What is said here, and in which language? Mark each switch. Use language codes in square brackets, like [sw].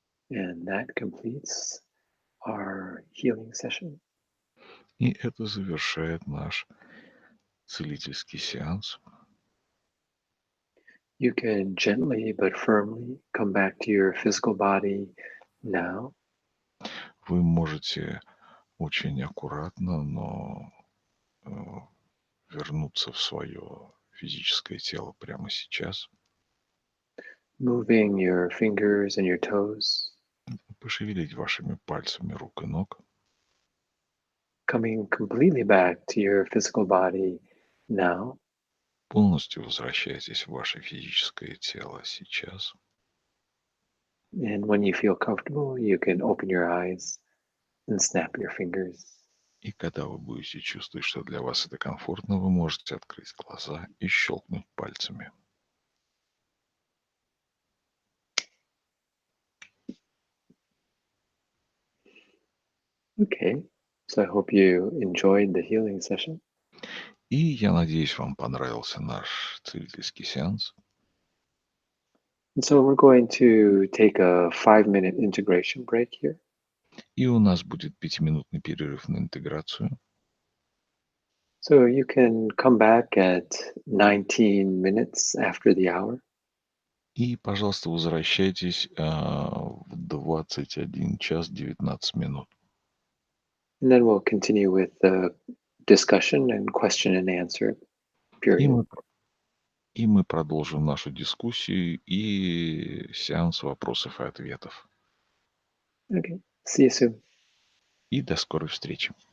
[en] And that completes our healing session. [ru] И это завершает наш целительский сеанс. [en] You can gently but firmly come back to your physical body now. [ru] Вы можете очень аккуратно, но вернуться в свое физическое тело прямо сейчас. [en] Moving your fingers and your toes, [ru] Пошевелить вашими пальцами рук и ног. [en] coming completely back to your physical body now. [ru] Полностью возвращайтесь в ваше физическое тело сейчас. [en] And when you feel comfortable, you can open your eyes and snap your fingers. [ru] И когда вы будете чувствовать, что для вас это комфортно, вы можете открыть глаза и щелкнуть пальцами. [en] Okay, so I hope you enjoyed the healing session. [ru] И я надеюсь, вам понравился наш целительский сеанс. [en] And so we're going to take a 5-minute integration break here. [ru] И у нас будет пятиминутный перерыв на интеграцию. [en] So you can come back at 19 minutes after the hour. [ru] И, пожалуйста, возвращайтесь в 21 час 19 минут. [en] And then we'll continue with the discussion and question and answer [ru] И [en] period. [ru] мы, и мы продолжим нашу дискуссию и сеанс вопросов и ответов. [en] Okay. See you soon. [ru] И до скорой встречи.